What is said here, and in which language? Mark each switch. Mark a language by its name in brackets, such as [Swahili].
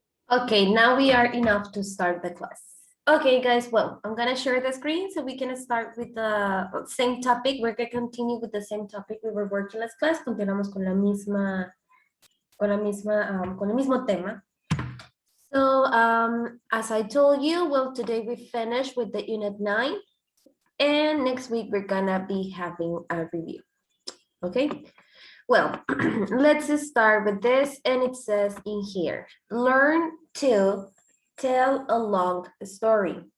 [English] Okay, now we are enough to start the class. Okay, guys, well, I'm gonna share the screen so we can start with the same topic. We're gonna continue with the same topic we were working last class. [Spanish] Continuamos con la misma, con el mismo tema. [English] So, as I told you, well, today we finished with the unit 9, and next week we're gonna be having a review. Okay, well, let's start with this, and it says in here, learn to tell a long story.